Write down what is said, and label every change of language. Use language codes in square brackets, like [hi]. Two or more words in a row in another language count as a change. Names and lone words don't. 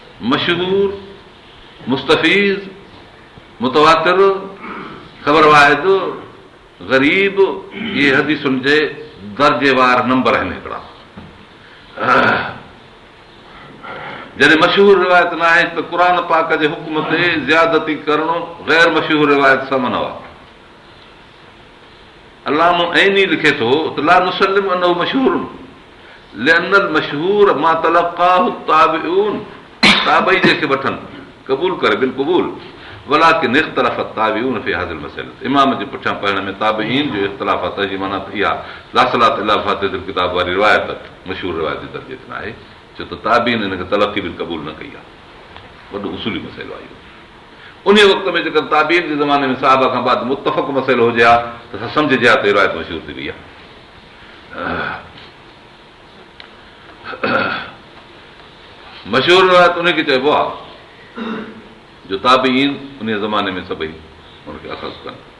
[sd] मशहूर, मुस्तफ़ीज़, मुतवातिर, ख़बर वाहिद, ग़रीब, इहे हदीसुनि जे दर्जेवार नंबर आहिनि हिकिड़ा। जॾहिं मशहूर रिवायत न आहे त क़ुर पाक जे हुकुम ते ज़्यादती करणो ग़ैर मशहूर रिवायत सां मना आहे। अल्लामो ऐनी लिखे थो त [ar] لا نسلم أنه مشهور لأن المشهور ما تلقاه التابعون, [sd] ताबई जेके वठनि क़बूल करे [ar] بالقبول، ولكن اختلف التابعون في هذه المسائل, [sd] इमाम जे पुठियां पढ़ण में ताबिईन जो इख़्तिलाफ़ आहे। जी माना इहा [ar] لا صلاة إلا فاتحة الكتاب [sd] वारी रिवायत मशहूर रिवायत जे दर्जे ते न आहे, छो त ताबीन हिनखे [ar] تلقي بالقبول [sd] न कई आहे। वॾो उसूली मसइलो आहे इहो। उन वक़्त में जेकर ताबीन जे ज़माने में साहबा खां बाद मुतफ़क़ मसइलो हुजे हा त असां सम्झजे हा त रिवायत मशहूर थी वई आहे। मशहूर रिवायत उनखे चइबो आहे जो ताबीन उन ज़माने में सभई हुनखे अख़ज़ कनि।